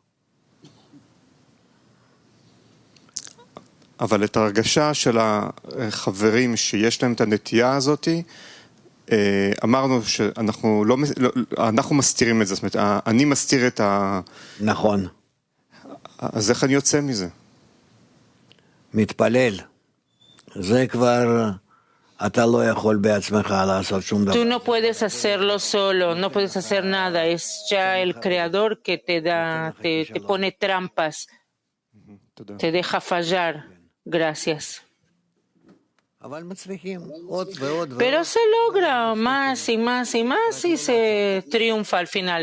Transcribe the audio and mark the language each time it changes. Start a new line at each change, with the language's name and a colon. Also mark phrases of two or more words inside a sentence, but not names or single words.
Hebrew: אבל את ההרגשה של החברים שיש להם את הנטייה הזאת, אמרנו שאנחנו מסתירים את זה, זאת אומרת, אני מסתיר את נכון. אז איך אני יוצא מזה? מתפלל. זה כבר אתה לא יכול בעצמך לעשות שום דבר.
Spanish: Tú no puedes hacerlo solo, no puedes hacer nada. Es ya el Creador que te pone trampas, te deja fallar. Gracias. Pero se logra más y más y más y se triunfa al final.